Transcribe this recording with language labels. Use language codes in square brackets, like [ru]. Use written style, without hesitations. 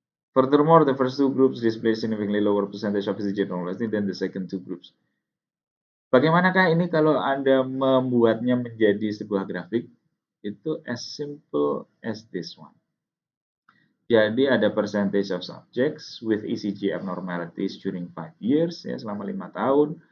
[en] Furthermore, the first two groups display significantly lower percentage of ECG abnormality than the second two groups. [id] Bagaimanakah ini kalau Anda membuatnya menjadi sebuah grafik? [en] Itu as simple as this one. Jadi ada percentage of subjects with ECG abnormalities during 5 years, [id] ya, selama 5 tahun.